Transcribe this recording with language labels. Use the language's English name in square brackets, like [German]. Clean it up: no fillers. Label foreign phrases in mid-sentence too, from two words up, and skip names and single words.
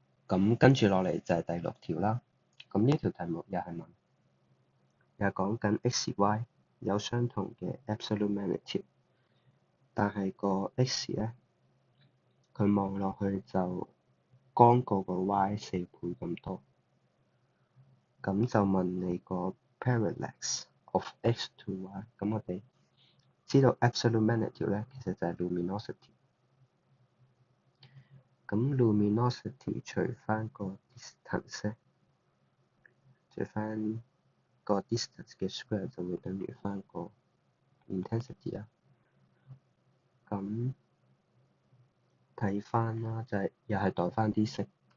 [Cantonese] 咁跟住落嚟就係第6條啦。咁呢條題目又係講緊 x、y 有相同嘅 [English] absolute magnitude， [Cantonese] 但係個 x 咧，佢望落去就光過個 y 4倍咁多。咁就問你個 [English] parallax of x to y。 [Cantonese] 咁我哋知道 [English] absolute magnitude [Cantonese] 咧，其實就係 luminosity。咁 luminosity 除翻個 distance， 除翻個 distance 嘅 square 就會等於翻個 intensity 啦。咁睇翻啦，就係又係代翻啲式。